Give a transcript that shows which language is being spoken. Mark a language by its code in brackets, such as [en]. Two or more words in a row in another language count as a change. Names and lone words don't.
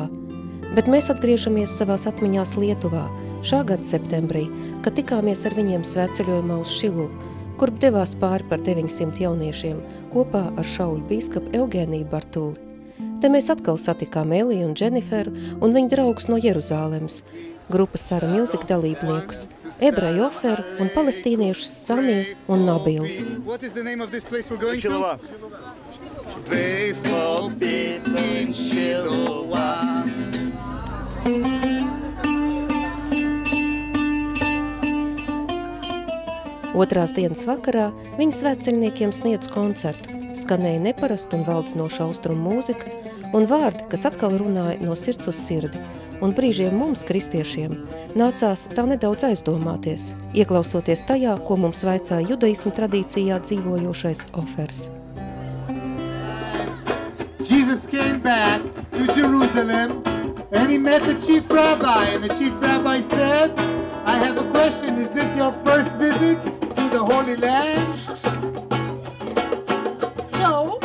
[lv] Bet mēs atgriežamies savās atmiņās Lietuvā šā gada septembrī, kad tikāmies ar viņiem svētceļojumā uz Šiluvu, kur devās pāri par 900 jauniešiem kopā ar šauļu bīskapu Eugēniju Bartuli. Te mēs atkal satikām Eliju un Dženiferu un viņu draugus no Jeruzālemes, grupas Sara Music dalībniekus, ebreju Oferu un palestīniešus Samiju un Nabilu. [en] What is the name of this place we're going to? Pray for peace in Shiloah. [lv] Otrās dienas vakarā viņi svētceļniekiem sniedz koncertu, skanēja neparasta un valdinoša austrumu mūzika un vārdi, kas atkal runāja no sirds uz sirdi, un brīžiem mums, kristiešiem, nācās tā nedaudz aizdomāties, ieklausoties tajā, ko mums vaicāja judaismu tradīcijā dzīvojošais Ofers. [en] Jesus came back to Jerusalem and he met the chief rabbi, and the chief rabbi said, I have a question, is this your first visit to the Holy Land? So?